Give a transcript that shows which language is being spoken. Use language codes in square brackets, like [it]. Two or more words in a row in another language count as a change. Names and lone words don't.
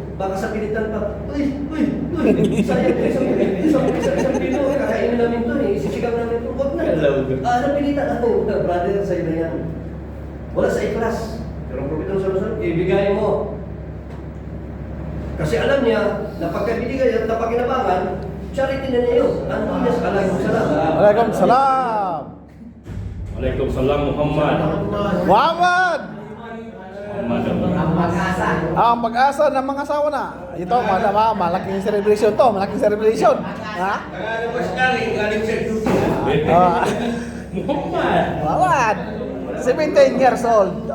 [tl] Baka sa pilitan pa, uy, sayang, isang kilo, kakainin namin to eh, isisigaw namin to, huwag na. Anong pilitan? Brother, sa'yo na yan. Wala sa ikhlas. Pero ang propeta sa ibigay mo. Kasi alam niya, na pagkabinigay at napakinabangan, charity na niya yun. Ano niya sa Waalaikumsalam. Waalaikumsalam. Waalaikumsalam Muhammad. Muhammad! Ang pag-asa. Ang pag-asa ng mga asawa na. Ito, malaking celebration to. Malaking celebration. Ha? Muhammad. Muhammad! 17 years old.